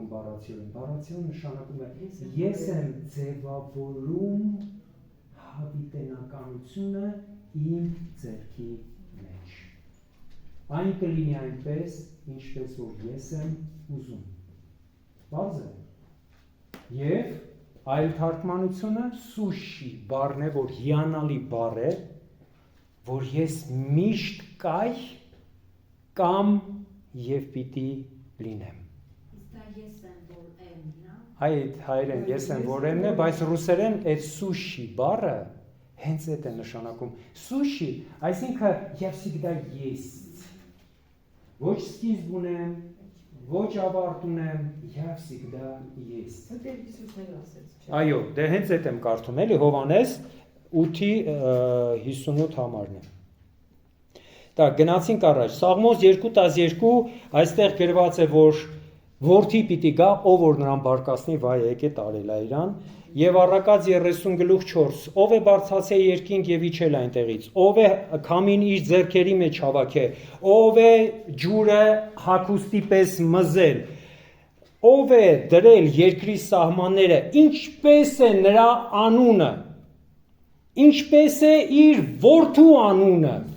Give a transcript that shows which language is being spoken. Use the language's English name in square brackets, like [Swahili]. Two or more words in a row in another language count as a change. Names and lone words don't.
[Armenian] բառացիորեն։ Բառացիորեն նշանակում է ես եմ ձևավորում հավիտենականությունը իմ ձեռքի մեջ։ Այն կլինի այնպես, ինչպես որ ես եմ ուզում։ Բարձր է։ Եվ այլ թարգմանությունը սուշի բառն է, որ հիանալի բառ է, որ ես միշտ կայ կամ եւ պիտի լինեմ։ Այդ հայերեն ես եմ որ եմ է, բայց ռուսերեն այդ սուշի բառը հենց այդ է նշանակում։ Սուշի, այսինքն [Russian] я всегда есть։ [Armenian] Ոչ սկիզբ ունեմ, ոչ ավարտ ունեմ, [Russian] я всегда есть։ [Armenian] Այո, դե հենց այդ եմ կարդում, էլի Հովհաննես 8:58 համարն է։ Դա գնացինք առաջ։ Սաղմոս 2:12 այստեղ գրված է, որ որդի պիտի գա, ով որ նրան բարկացնի, վայ եկե տարել է իրան, եւ առակած 30:4 ով է բարձացել երկինք եւ իջել այնտեղից, ով է քամին իր ձեռքերի մեջ հավաքե, ով է ջուրը հագուստի պես մզել, ով է դրել երկրի սահմանները, ինչպես է նրա անունը, ինչպես է իր որդու անունը։